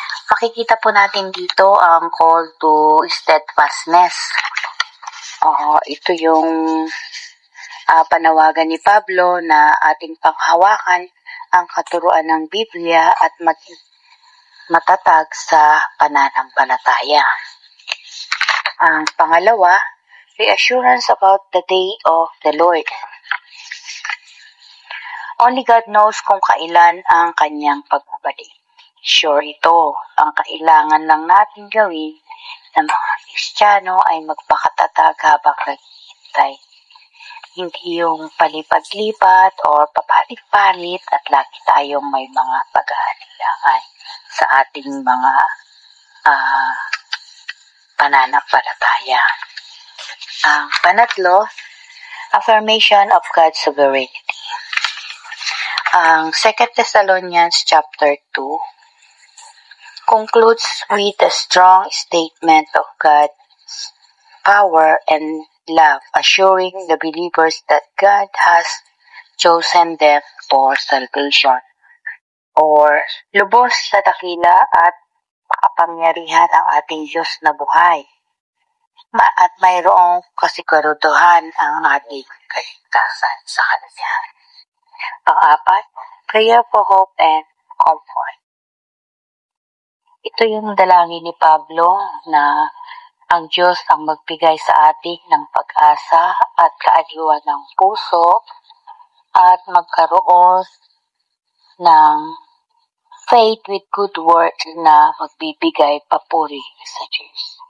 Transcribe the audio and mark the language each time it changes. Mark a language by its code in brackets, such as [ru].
[tl] Makikita po natin dito ang call to steadfastness. Ito yung panawagan ni Pablo na ating panghawakan ang katuruan ng Biblia at maging matatag sa pananampalataya. Ang pangalawa, [en] reassurance about the day of the Lord. Only God knows [tl] kung kailan ang kanyang pagbabalik. Sure ito, ang kailangan lang natin gawin ng mga Kristiyano ay magpakatatag habang naghihintay. Hindi yung palipad-lipat o papalit-palit at lagi tayong may mga pag-aalilangan sa ating mga pananampalataya. Ang panatlo, [en] affirmation of God's sovereignty. Ang 2 Thessalonians chapter 2 concludes with a strong statement of God's power and love, assuring the believers that God has chosen them for salvation. [tl] Or, lubos sa dakila at makapangyarihan ang ating Diyos na buhay. At mayroong kasiguruduhan ang ating kaligtasan sa Kanya. Pang-apat, [en] prayer for hope and comfort. [tl] Ito yung dalangin ni Pablo na ang Diyos ang magbigay sa atin ng pag-asa at kaaliwan ng puso at magkaroon ng [en] faith with good works [tl] na magbibigay papuri sa Diyos.